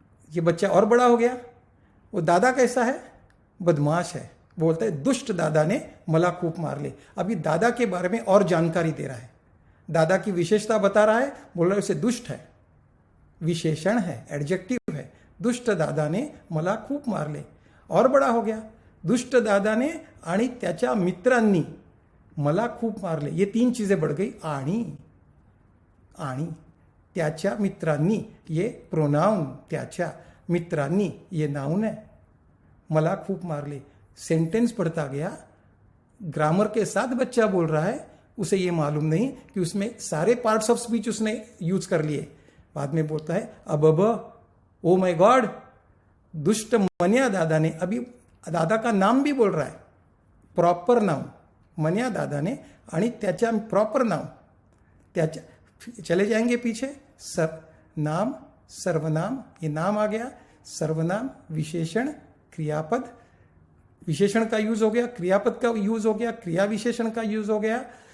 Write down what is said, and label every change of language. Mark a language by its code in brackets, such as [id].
[hi] ये बच्चा और बड़ा हो गया। वो दादा कैसा है? बदमाश है। बोलता है [mr] दुष्ट दादा ने मला खूप मारले। [hi] अभी दादा के बारे में और जानकारी दे रहा है, दादा की विशेषता बता रहा है, बोल रहा है उसे दुष्ट है, विशेषण है, एडजेक्टिव है। [mr] दुष्ट दादा ने मला खूप मारले। [hi] और बड़ा हो गया, [mr] दुष्ट दादा ने आणि त्याच्या मित्रांनी मला खूप मारले। [hi] ये 3 चीजें बढ़ गई। [mr] आणि त्याच्या मित्रांनी, [hi] ये प्रोनाउन, [mr] त्याच्या मित्रांनी [hi] ये नाउन है। [mr] मला खूप मारले, [hi] सेंटेंस बढ़ता गया। ग्रामर के साथ बच्चा बोल रहा है, उसे ये मालूम नहीं कि उसमें सारे पार्ट्स ऑफ स्पीच उसने यूज कर लिए। बाद में बोलता है अब ओ माय गॉड, दुष्ट मन्या दादा ने, अभी दादा का नाम भी बोल रहा है, प्रॉपर नाउन, मन्या दादा ने [mr] आणि त्याच्या [hi] प्रॉपर नाउन, त्याच्या, चले जाएंगे पीछे, नाम, सर्वनाम, ये नाम आ गया, सर्वनाम, विशेषण, क्रियापद, विशेषण का यूज हो गया, क्रियापद का यूज हो गया, क्रिया विशेषण का यूज हो गया।